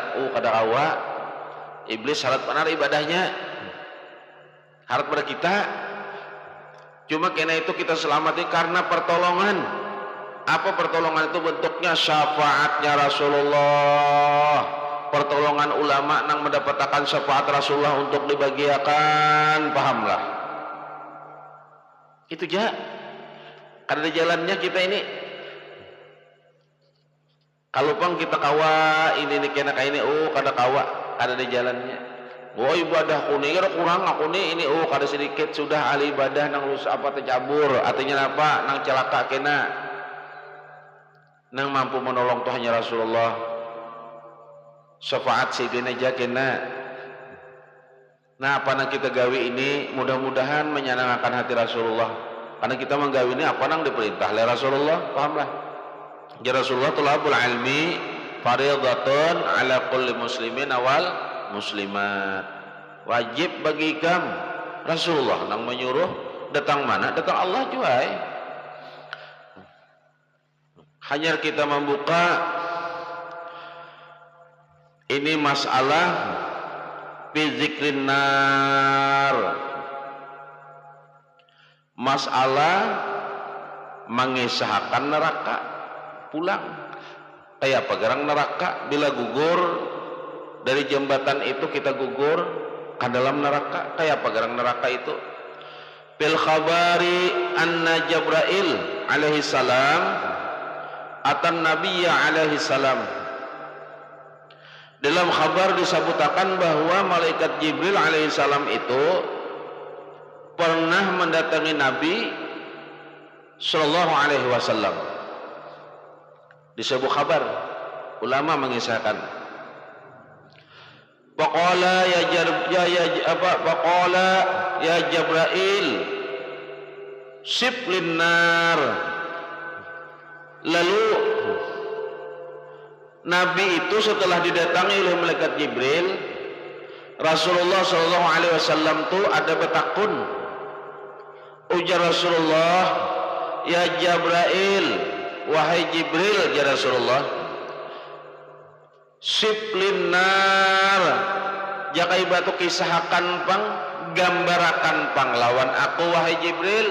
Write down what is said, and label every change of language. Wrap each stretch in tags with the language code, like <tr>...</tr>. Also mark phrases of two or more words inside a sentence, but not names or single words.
<bjn>Kada kawa iblis syarat benar ibadahnya harap pada kita. Cuma kena itu kita selamati karena pertolongan. Apa pertolongan itu? Bentuknya syafaatnya Rasulullah, pertolongan ulama yang mendapatkan syafaat Rasulullah untuk dibagiakan, pahamlah itu aja. Karena di jalannya kita ini kalau pang kita kawa ini kena kayak ini, kada kawa ada di jalannya. Ibadah kuni kira kurang aku nih ini, kada sedikit sudah ahli ibadah nang lusa apa tercabur, artinya apa? Nang celaka kena, nang mampu menolong tuh hanya Rasulullah, syafaat sidin aja kena. Nah apa nang kita gawi ini mudah-mudahan menyenangkan hati Rasulullah, karena kita menggawi ini apa nang diperintah oleh Rasulullah, pahamlah. Ya Rasulullah</bjn> <ar>طلب العلم فريضة على كل مسلمين أول مسلمات,</ar> <bjn>wajib bagi kamu. Rasulullah nang menyuruh datang mana? Datang Allah juga. Hanya kita membuka ini masalah</bjn> <ar>في ذكر النار,</ar> <bjn>masalah mengisahkan neraka pulang. Kayak apa gerang neraka bila gugur dari jembatan itu kita gugur ke dalam neraka. Kayak apa gerang neraka itu?</bjn> <ar>بالخبر أن جبريل عليه السلام أتى النبي عليه السلام.</ar> <bjn>Dalam khabar disebutkan bahwa malaikat Jibril alaihi salam itu pernah mendatangi Nabi</bjn> <ar>صلى الله عليه وسلم.</ar> <bjn>Disebut khabar, ulama mengisahkan.</bjn> <ar>فقال يا جبريل صف لي النار.</ar> <bjn>Lalu Nabi itu setelah didatangi oleh malaikat Jibril, Rasulullah</bjn> <ar>صلى الله عليه وسلم</ar> <bjn>tu ada betakun. Ujar Rasulullah, ya Jibril, wahai Jibril, ya Rasulullah,</bjn> <ar>صف لي النار,</ar> <bjn>jakai batu kisahkan pang, gambarakan pang lawan aku, wahai Jibril.</bjn>